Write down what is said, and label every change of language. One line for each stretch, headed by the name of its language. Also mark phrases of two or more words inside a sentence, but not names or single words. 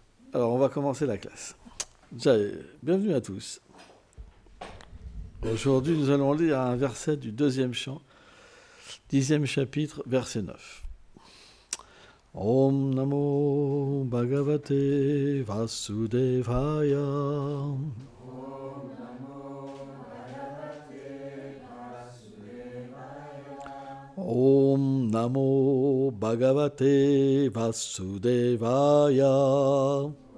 French: Alors, on va commencer la classe. Déjà, bienvenue à tous. Aujourd'hui, nous allons lire un verset du deuxième chant, 10e chapitre, verset 9.
Sanskrit: Om Namo Bhagavate Vasudevaya. Om Namo Bhagavate Vasudevaya.